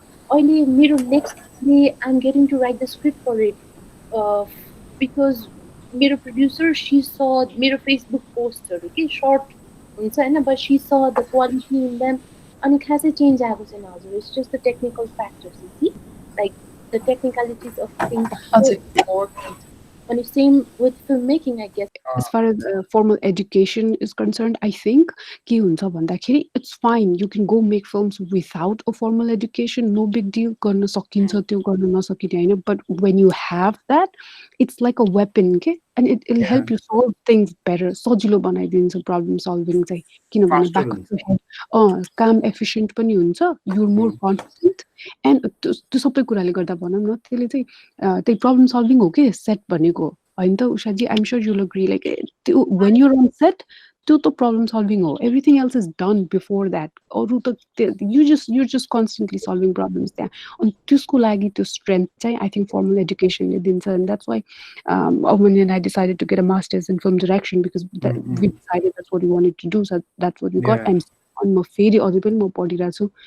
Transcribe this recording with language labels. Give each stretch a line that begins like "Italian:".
Nepali: अहिले मेरो
English: next day I am getting to write the script for it because मेरो producer see so
Nepali: मेरो फेसबुक पोस्टहरू कि सर्ट हुन्छ होइन
English: but see so the quality in them
Nepali: अनि खासै चेन्ज आएको छैन हजुर
English: It's just the technical factors see like the technicalities of things And the same with filmmaking, I guess. As far as formal education is concerned, I think
Nepali: के हुन्छ भन्दाखेरि
English: it's fine. You can go make films without a formal education. No big deal.
Nepali: गर्न सकिन्छ त्यो गर्न नसकिने हैन.
English: But when you have that, it's like a weapon, okay? And it'll help you solve things better.
Nepali: सजिलो बनाइदिन्छ
English: problem solving
Nepali: चाहिँ किनभने
English: back of your head
Nepali: काम efficient पनि हुन्छ.
English: You're more confident. And
Nepali: त्यो सबै कुराले गर्दा भनौँ न त्यसले चाहिँ त्यही problem solving हो के set भनेको होइन त उषाजी
English: I'm sure you'll agree like when you're on set
Nepali: त्यो त problem solving हो
English: everything else is done before that
Nepali: अरु त
English: you're just constantly solving problems there
Nepali: अनि त्यसको लागि त्यो strength चाहिँ
English: I think formal education
Nepali: ले दिन्छ
English: and that's why Avani and I decided to get a master's in film direction because we decided that's what we wanted to do so that's what we got and
Nepali: म फेरि अझै पनि म पढिरहेको छु